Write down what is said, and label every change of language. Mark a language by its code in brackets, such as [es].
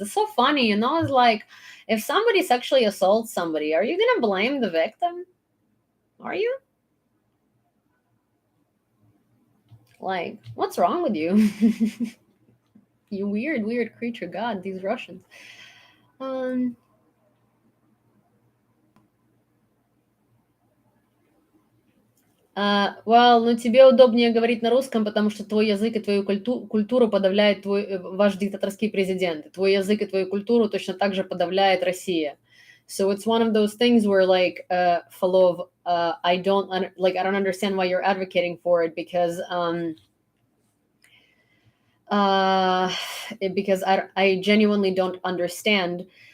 [en] It's so funny, It's like if somebody sexually assaults somebody, are you gonna blame the victim? Are you? Like, what's wrong with you? You weird, weird creature. God, these Russians. Um, well, [ru] ну тебе удобнее говорить на русском, потому что твой язык и твою культуру подавляет ваш диктаторский президент. И твой язык и твою культуру точно так же подавляет Россия. [en] So it's one of those things where like full of I don't understand why you're advocating for it because uh because I genuinely don't understand